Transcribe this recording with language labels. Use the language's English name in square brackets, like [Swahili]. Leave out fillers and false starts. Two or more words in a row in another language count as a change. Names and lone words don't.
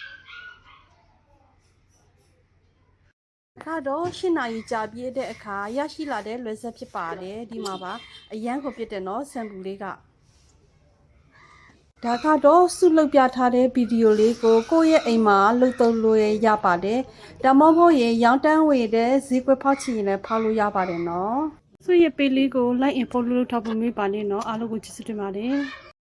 [Burmese] ကတော့ရှင်းနာရီကြာပြီးတဲ့အခါရရှိလာတဲ့လွယ်စားဖြစ်ပါတယ်ဒီမှာပါအရန်ကိုပြတဲ့နော်ဆမ်ပူလေးကဒါကတော့စုလုပ်ပြထားတဲ့ဗီဒီယိုလေးကိုကိုယ့်ရဲ့အိမ်မှာလုပ်သုံးလို့ရပါတယ်။ဒါမှမဟုတ်ရင်ရောင်းတန်းဝယ်တဲ့ဈေးကွက်ဖောက်ချင်ရင်လည်းဖောက်လို့ရပါတယ်နော်။စုရဲ့ပေးလေးကို [English] like and follow [Burmese] လုပ်ထားဖို့မေးပါနဲ့နော်။အားလုံးကိုကျေးဇူးတင်ပါတယ်။